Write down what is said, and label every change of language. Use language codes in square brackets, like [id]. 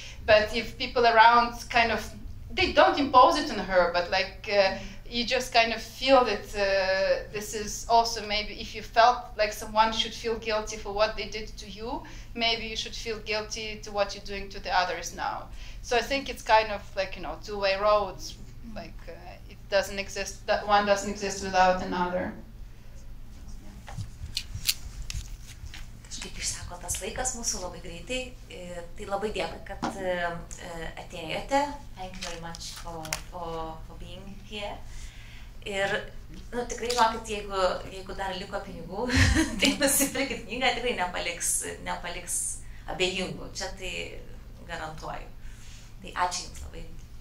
[en] But if people around kind of, they don't impose it on her, but like you just kind of feel that this is also maybe if you felt like someone should feel guilty for what they did to you, maybe you should feel guilty to what you're doing to the others now. So I think it's kind of like, two-way roads, like it doesn't exist, that one doesn't exist without another. [lt] Kaip išsako tas laikas mūsų labai greitai, tai labai dėkui, kad atėjote. [en] Thank you very much for being here. [lt] Ir tikrai žinokit, jeigu dar liko pinigų, tai nusipirkit knygą, tikrai nepaliks abejingų. Čia tai garantuoju. Tai ačiū Jums labai.